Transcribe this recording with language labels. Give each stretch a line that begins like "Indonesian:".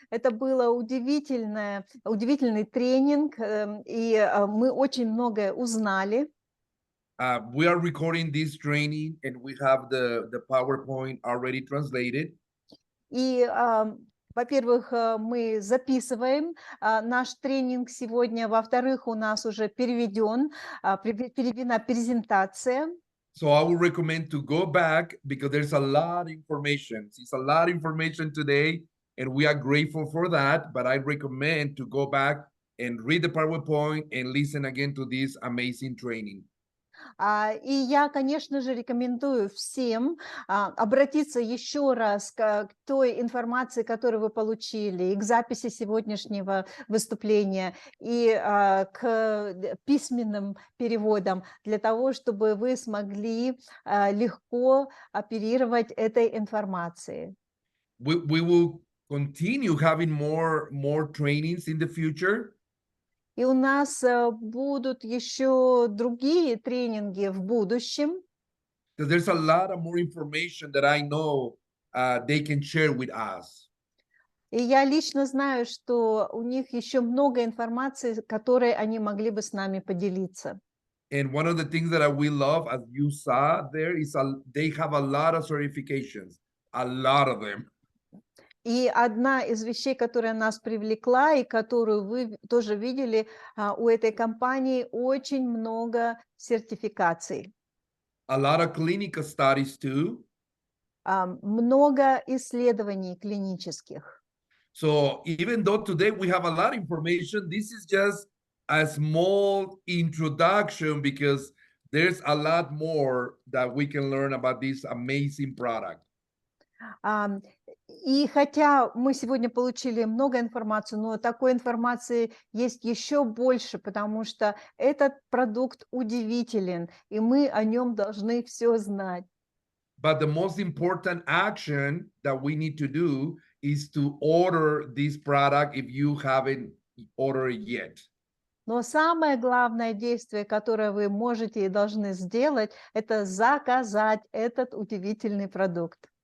Russian: Это было удивительный тренинг, и мы очень многое узнали.
English: We are recording this training and we have the PowerPoint already translated.
Russian: И, во-первых, мы записываем наш тренинг сегодня. Во-вторых, у нас уже переведена презентация.
English: So I would recommend to go back because there's a lot of information. It's a lot of information today, and we are grateful for that. But I recommend to go back and read the PowerPoint and listen again to this amazing training.
Russian: И я, конечно же, рекомендую всем обратиться еще раз к той информации, которую вы получили, и к записи сегодняшнего выступления, и к письменным переводам, для того, чтобы вы смогли легко оперировать этой информацией.
English: We will continue having more trainings in the future.
Russian: И у нас будут еще другие тренинги в будущем.
English: Because there's a lot of more information that I know they can share with us.
Russian: И я лично знаю, что у них еще много информации, которой они могли бы с нами поделиться.
English: And one of the things that we love, as you saw there, is they have a lot of certifications, a lot of them.
Russian: И одна из вещей, которая нас привлекла и которую вы тоже видели, у этой компании очень много сертификаций.
English: A lot of clinical studies too.
Russian: Много исследований клинических.
English: So even though today we have a lot of information, this is just a small introduction because there's a lot more that we can learn about this amazing product.
Russian: И хотя мы сегодня получили много информации, но такой информации есть еще больше, потому что этот продукт удивителен, и мы о нем должны все знать.
English: But the most important action that we need to do is to order this product if you haven't ordered it yet.
Russian: Но самое главное действие, которое вы можете и должны сделать, это заказать этот удивительный продукт.